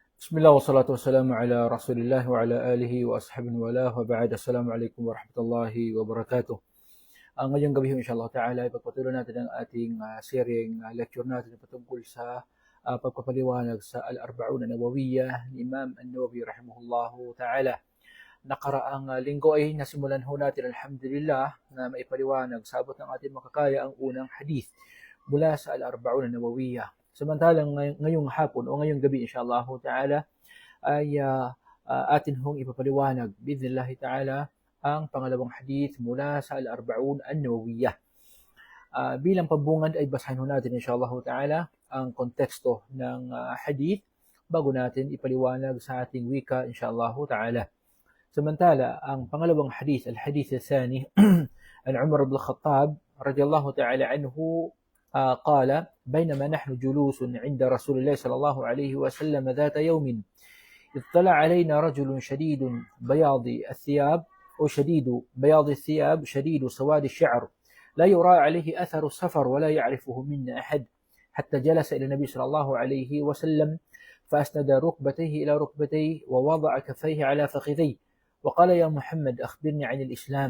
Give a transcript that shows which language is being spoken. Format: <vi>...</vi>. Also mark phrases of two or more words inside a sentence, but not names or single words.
<ar>بسم الله والصلاة والسلام على رسول الله وعلى آله وأصحابه وله وبعد. السلام عليكم ورحمة الله wabarakatuh.</ar> <tl>Ngayong gabi</tl> <ar>إن شاء الله تعالى</ar> <tl>ipagpatuloy natin ang ating seryeng lecture natin patungkol sa pagpapaliwanag sa Al-Arba'un An-Nawawiyah ni Imam An-Nawawi</tl> <ar>رحمه الله تعالى.</ar> <tl>Nakaraang linggo ay nasimulan ho natin alhamdulillah na maipaliwanag sa abot ng ating makakaya ang unang hadith mula sa Al-Arba'un An-Nawawiyah. Samantalang ngayong hapon o ngayong gabi</tl> <ar>إن شاء الله تعالى</ar> <tl>ay atin hong ipapaliwanag</tl> <ar>بإذن الله تعالى</ar> <tl>ang pangalawang hadith mula sa Al-Arba'un An-Nawawiyah. Bilang pambungad ay basahin ho natin</tl> <ar>إن شاء الله تعالى</ar> <tl>ang konteksto ng hadith bago natin ipaliwanag sa ating wika</tl> <ar>إن شاء الله تعالى.</ar> <tl>Samantala ang pangalawang hadith,</tl> <ar>الحديث الثاني عن عمر بن الخطاب رضي الله تعالى عنه قال بينما نحن جلوس عند رسول الله صلى الله عليه وسلم ذات يوم اطلع علينا رجل شديد بياض الثياب شديد سواد الشعر لا يرى عليه أثر السفر ولا يعرفه منا أحد حتى جلس إلى النبي صلى الله عليه وسلم فأسند ركبتيه إلى ركبتيه ووضع كفيه على فخذيه وقال يا محمد أخبرني عن الإسلام.</ar>